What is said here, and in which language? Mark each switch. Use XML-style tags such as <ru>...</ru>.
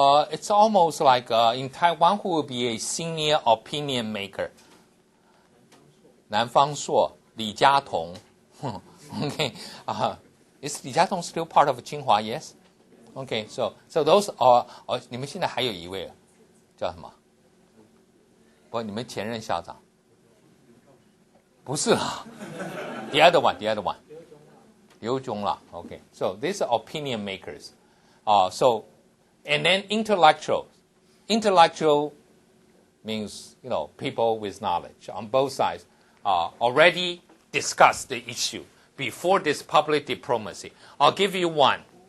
<en>It's almost like in Taiwan, who will be a senior opinion maker? 南方朔, Li Jiatong. Okay, is Li Jiatong still part of Tsinghua? Yes. Okay, so those are.</en> <zh>你们现在还有一位叫什么？不，你们前任校长？不是啦</zh> <en>，the other one. 刘炯啦 Okay, so these are opinion makers. So And then intellectual. Intellectual means, people with knowledge on both sides already discussed the issue before this public diplomacy. I'll give you one.</en>